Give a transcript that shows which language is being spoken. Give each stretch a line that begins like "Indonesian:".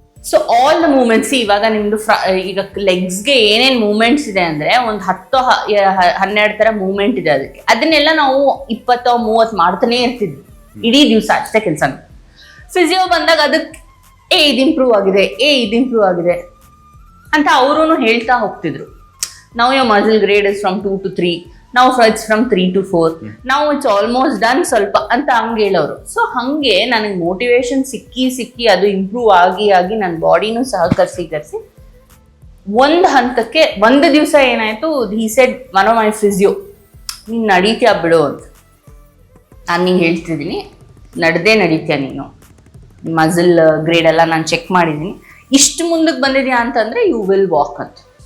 Kannada: So all the moments, ಇವಾಗ ನಿಮ್ದು ಈಗ ಲೆಗ್ಸ್ಗೆ ಏನೇನು ಮೂಮೆಂಟ್ಸ್ ಇದೆ ಅಂದ್ರೆ ಒಂದು 10-12 ಥರ ಮೂಮೆಂಟ್ ಇದೆ ಅದಕ್ಕೆ. ಅದನ್ನೆಲ್ಲ ನಾವು 20-30 ಮಾಡ್ತಾನೆ ಇರ್ತಿದ್ವಿ ಇಡೀ ದಿವಸ, ಅಷ್ಟೇ ಕೆಲಸ. ಫಿಸಿಯೋ ಬಂದಾಗ ಅದಕ್ಕೆ ಇದು ಇಂಪ್ರೂವ್ ಆಗಿದೆ, ಇದು ಇಂಪ್ರೂವ್ ಆಗಿದೆ ಅಂತ ಅವರು ಹೇಳ್ತಾ ಹೋಗ್ತಿದ್ರು. ನಾವು
English: your muscle grade is from 2 to 3, now it's from 3 to 4, now it's almost done
Kannada: ಸ್ವಲ್ಪ ಅಂತ ಹಂಗೆ ಹೇಳೋರು. ಸೊ ಹಂಗೆ ನನಗೆ ಮೋಟಿವೇಶನ್ ಸಿಕ್ಕಿ ಅದು ಇಂಪ್ರೂವ್ ಆಗಿ ನನ್ನ ಬಾಡಿನೂ ಸಹಕರಿಸಿ ಒಂದು ಹಂತಕ್ಕೆ ಒಂದು ದಿವಸ ಏನಾಯ್ತು,
English: he said one of my physio,
Kannada: ನೀನು ನಡೀತೀಯ ಬಿಡು ಅಂತ. ನಾನು ನಿಂಗೆ ಹೇಳ್ತಿದ್ದೀನಿ, ನಡೀತೀಯ ನೀನು, ಮಸಲ್ ಗ್ರೇಡ್ ಎಲ್ಲ ನಾನು ಚೆಕ್ ಮಾಡಿದ್ದೀನಿ, ಇಷ್ಟು ಮುಂದಕ್ಕೆ ಬಂದಿದ್ಯಾ ಅಂತಂದ್ರೆ
English: you will walk
Kannada: ಅಂತ.